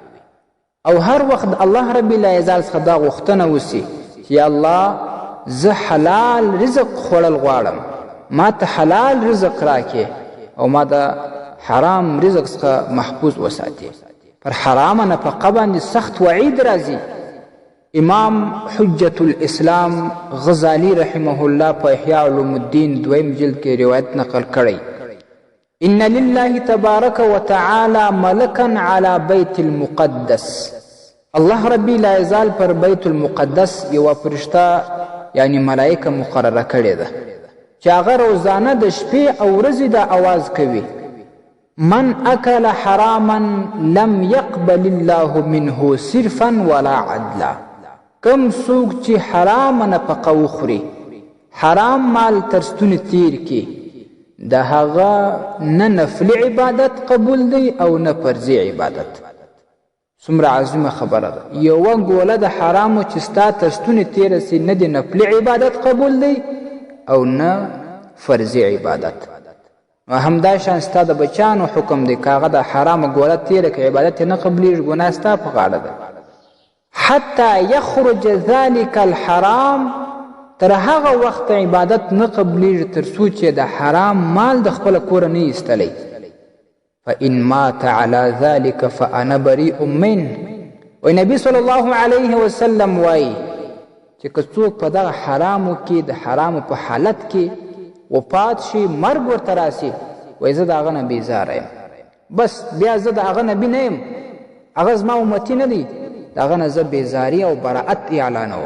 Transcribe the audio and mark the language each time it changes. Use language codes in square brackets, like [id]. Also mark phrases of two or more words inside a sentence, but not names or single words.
[ps] او هر وخت د الله رب العزت څخه دا غوښتنه وسي چې یا الله زه حلال رزق خوړل غواړم، ما ته حلال رزق راکې او ما د حرام رزق څخه محفوظ وساتي. پر حرامه نفقه باندې سخت وعید راځي. امام حجة الاسلام غزالی [ar] رحمه الله [ps] په احیاء علوم الدین دویم جلد کې روایت نقل کړی: [ar] ان لله تبارک وتعالى ملکا على بیت المقدس. [ps] الله ربی العزت پر بیت المقدس یوه فرشته یعنی ملائکه مقرره کړې ده چې هغه روزانه د شپې او ورځې د آواز کوي: [ar] من اکل حراما لم يقبل الله منه صرفا ولا عدلا. [ps] کم څوک چې حرام نفقه وخوري، حرام مال تر ستونې تیر کړي، د هغه نه نفلي عبادت قبول دی او نه فرضي عبادت. څومره عظیمه خبره ده. یوه ګوله د حرامو چې ستا تر ستونې تیره سي، نه د نفلي عبادت قبول دی او نه فرضي عبادت. نو همدا شان ستا د بچانو حکم دی، که هغه د حرامه ګوله تیره که عبادت یې نه قبلیږي، ګناه ستا په غاړه ده. [ar] حتی یخرج ذلک الحرام، [ps] تر هغه وخت عبادت نه قبلیږي تر څو چې د حرام مال د خپله کوره نه ایستلی. [ar] فإن مات على ذلك فأنا بريء منه. [ps] وی نبی [ar] صلی الله علیه وسلم [ps] وایي چې که څوک په دغه حرامو کې د حرامو په حالت کې وفات شي، مرګ ورته راسي، وایي زه د هغه نه بیزاره یم، بس بیا زه د هغه نبي نه یم، هغه زما امتي نه دی، د هغه نه زه بیزاري او براعت اعلانوم.